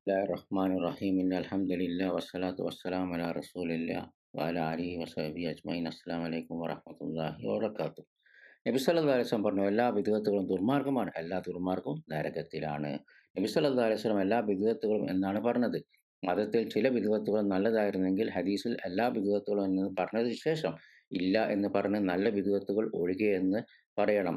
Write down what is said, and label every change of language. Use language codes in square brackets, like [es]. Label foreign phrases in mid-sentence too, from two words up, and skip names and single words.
[ar] Bismillahirrahmanirrahim. الحمد لله والصلاة والسلام على رسول الله وعلى آله وصحبه أجمعين. السلام عليكم ورحمة الله وبركاته. [ml] നബി [ar] صلى الله عليه وسلم [ml] പറഞ്ഞു, എല്ലാ ബിദ്അത്തുകളും ദുർമാർഗ്ഗമാണ്, എല്ലാ ദുർമാർഗ്ഗവും നരകത്തിലാണ്. നബി [ar] صلى الله عليه وسلم [ml] എല്ലാ ബിദ്അത്തുകളും എന്നാണ് പറഞ്ഞത്. മതത്തിൽ ചില ബിദ്അത്തുകൾ നല്ലതായിരുന്നെങ്കിൽ ഹദീസിൽ എല്ലാ ബിദ്അത്തുകളും എന്ന് പറഞ്ഞതിന് ശേഷം ഇല്ല എന്ന് പറഞ്ഞ് നല്ല ബിദ്അത്തുകൾ ഒഴികെ എന്ന് പറയണം.